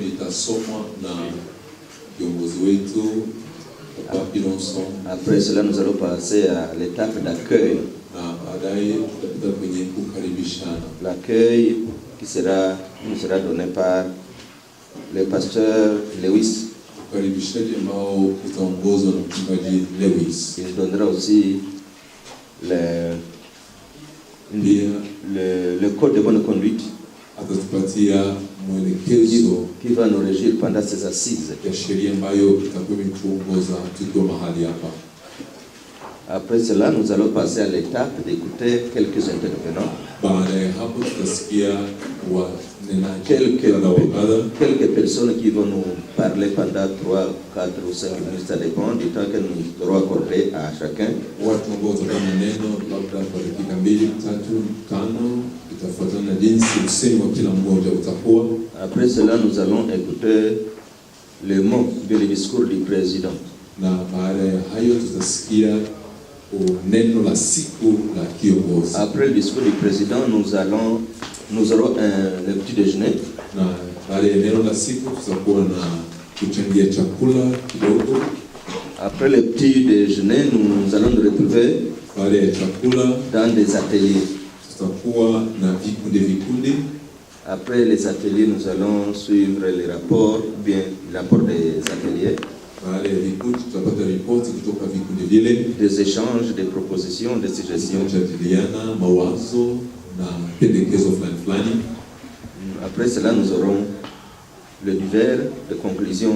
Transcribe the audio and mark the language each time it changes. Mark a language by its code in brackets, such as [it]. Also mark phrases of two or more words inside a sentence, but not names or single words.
[sw] itasomwa na kiongozi wetu Papa Pilonson. [fr] Après cela, nous allons passer à l'étape d'accueil. [sw] Na baadaye tutapita kwenye kukaribishana. [fr] L'accueil qui nous sera donné par le pasteur Lewis. [sw] Ukaribishaji ambao utaongozwa na mchungaji Lewis. [fr] Il donnera aussi le code de bonne conduite [sw] atatupatia mwelekezo [fr] qui va nous régir pendant ces assises. [sw] ya sheria ambayo itakuwa imetuongoza tukiwa mahali hapa. [fr] Après cela, nous allons passer à l'étape d'écouter quelques intervenants. [sw] Baada ya hapo tutasikia [fr] quelques personnes qui vont nous parler pendant 3, 4 ou 5 minutes, ça dépend du temps que nous aurons accordé à chacun. [sw] Watu ambao watakuwa neno labda kwa dakika 2, 3, 5, itafuatana na jinsi usemi wa kila mmoja utakuwa. [fr] Après cela, nous allons écouter le mot de le discours du président. [sw] Na baada ya hayo tutasikia neno la siku la kiongozi. [fr] Après le discours du président, nous aurons le petit déjeuner. [sw] Na baada ya neno la siku tutakuwa na kuchangia chakula kidogo. [fr] Après le petit déjeuner, nous allons nous retrouver [sw] baada ya chakula [fr] dans des ateliers. [sw] Tutakuwa na vikundi. [fr] Après les ateliers, nous allons suivre les rapports, bien les rapports des ateliers. Des échanges, des propositions, des suggestions. Après cela, nous aurons le divers de conclusion.